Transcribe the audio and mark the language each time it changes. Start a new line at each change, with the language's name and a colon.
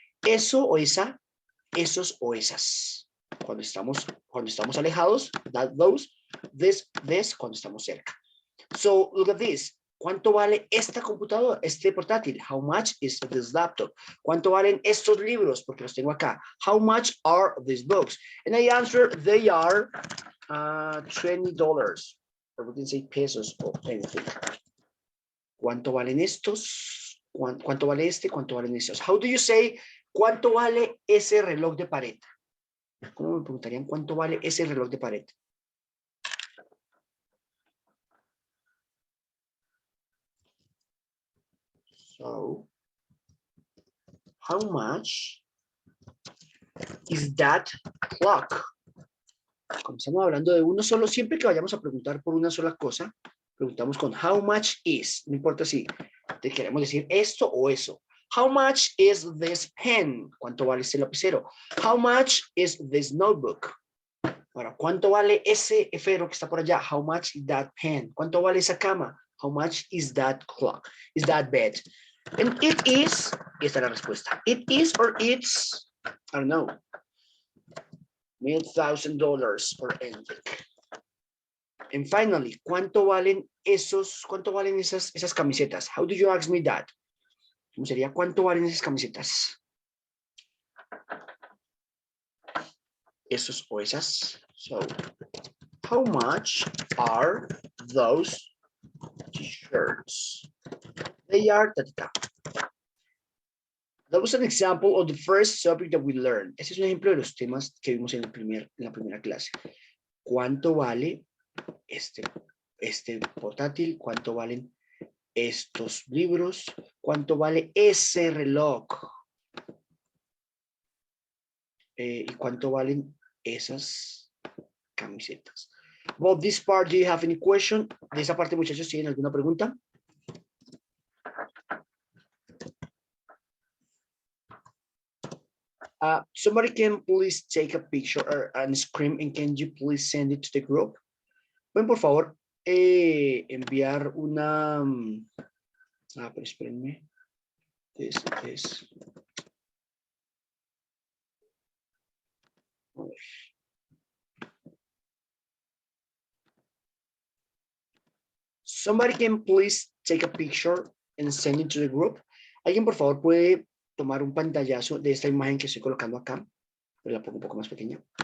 Spanish: Eso o esa, esos o esas. Cuando estamos alejados,
English: that, those, this,
Spanish: cuando estamos cerca.
English: So, look at this.
Spanish: ¿Cuánto vale esta computadora, este portátil?
English: How much is this laptop?
Spanish: ¿Cuánto valen estos libros? Porque los tengo acá.
English: How much are these books? And I answer, they are $20. Or we can say pesos or anything.
Spanish: ¿Cuánto valen estos? ¿Cuánto vale este? ¿Cuánto valen estos?
English: How do you say,
Spanish: cuánto vale ese reloj de pared? ¿Cómo me preguntarían cuánto vale ese reloj de pared?
English: So, how much is that clock?
Spanish: Como estamos hablando de uno solo, siempre que vayamos a preguntar por una sola cosa, preguntamos con
English: how much is.
Spanish: No importa si te queremos decir esto o eso.
English: How much is this pen?
Spanish: ¿Cuánto vale este lapicero?
English: How much is this notebook?
Spanish: Ahora, ¿cuánto vale ese esfero que está por allá?
English: How much is that pen?
Spanish: ¿Cuánto vale esa cama?
English: How much is that clock? Is that bed? And it is,
Spanish: y esta es la respuesta.
English: It is or it's, I don't know, $1,000 or anything. And finally,
Spanish: ¿cuánto valen esas camisetas?
English: How do you ask me that?
Spanish: ¿Cómo sería? ¿Cuánto valen esas camisetas? Esos o esas.
English: So, how much are those t-shirts? They are, that was an example of the first subject that we learned.
Spanish: Ese es un ejemplo de los temas que vimos en la primera clase. ¿Cuánto vale este portátil? ¿Cuánto valen estos libros? ¿Cuánto vale ese reloj? ¿Y cuánto valen esas camisetas?
English: About this part, do you have any question?
Spanish: De esa parte, muchachos, ¿tienen alguna pregunta?
English: Somebody can please take a picture or a screen and can you please send it to the group?
Spanish: Pueden, por favor, enviar una... pero espérenme. This.
English: Somebody can please take a picture and send it to the group.
Spanish: Alguien, por favor, puede tomar un pantallazo de esta imagen que estoy colocando acá. La pongo un poco más pequeña.